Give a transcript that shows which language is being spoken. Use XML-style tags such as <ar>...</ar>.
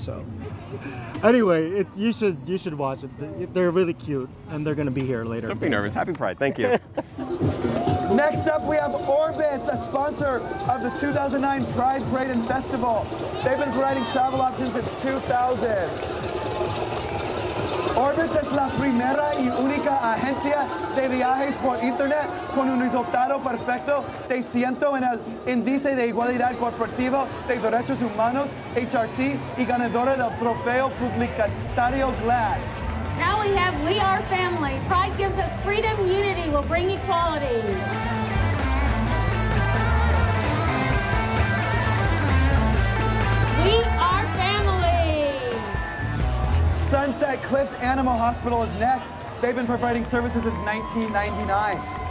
<en>So anyway, you should watch it. They're really cute, and they're going to be here later. Don't be nervous. Happy Pride. Thank you. Next up, we have Orbitz, a sponsor of the 2009 Pride Parade and Festival. They've been providing travel options since 2000.</en> <es>Orbitz es la primera y única agencia de viajes por internet con un resultado perfecto de 100 en el Índice de Igualdad Corporativo de Derechos Humanos, HRC, y ganadora del Trofeo Publicitario GLAAD.</es> <en>Now we have We Are Family. Pride gives us freedom, unity will bring equality. We are family. Sunset Cliffs Animal Hospital is next. They've been providing services since 1999.</en>